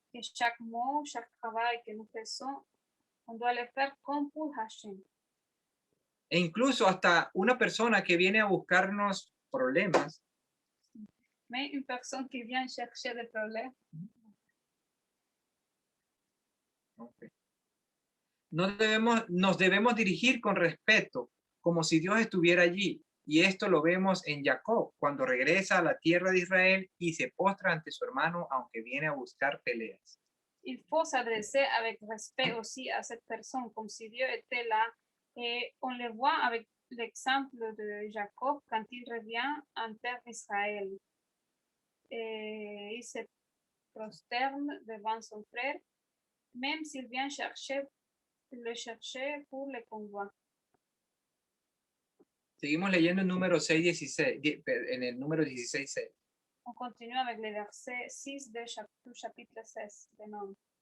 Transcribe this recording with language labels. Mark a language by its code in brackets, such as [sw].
[fr] Que chaque mot, chaque travail que nous faisons, on doit le faire comme pour Hashem. [es] E incluso hasta una persona que viene a buscarnos problemas, [fr] Mais une personne qui vient chercher des problèmes, [es] nos debemos dirigir con respeto, como si Dios estuviera allí. Y esto lo vemos en Jacob, cuando regresa a la tierra de Israel y se postra ante su hermano, aunque viene a buscar peleas. [fr] il faut s'adresser avec respect aussi à cette personne, comme si Dieu était là. Et on le voit avec l'exemple de Jacob quand il revient en terre d'Israël. Et il se prosterne devant son frère, même s'il vient le chercher pour le convoi. [es] Seguimos leyendo en número 6:16, en el número 16:6. [fr] On continue avec le verset 6 du chapitre 16 de Nom.